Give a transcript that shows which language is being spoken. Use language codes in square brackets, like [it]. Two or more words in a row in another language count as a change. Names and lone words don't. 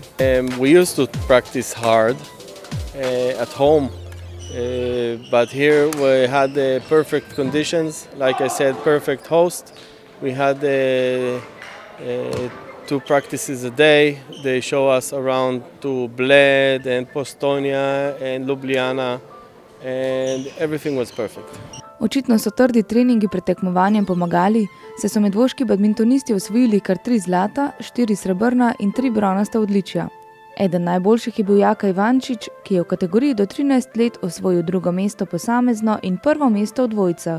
[en] We used to practice hard at home, but here we had perfect conditions. Like I said, perfect host. We had 2 practices a day. They show us around to Bled and Postonia and Ljubljana, and everything was perfect. [sl] Očitno so trdi treningi pred tekmovanjem pomagali, saj so medvoški badmintonisti osvojili kar 3 zlata, 4 srebrna in 3 bronasta odličja. Eden najboljših je bil Jaka Ivančič, ki je v kategoriji do 13 let osvojil 2. mesto posamezno in 1. mesto v dvojicah.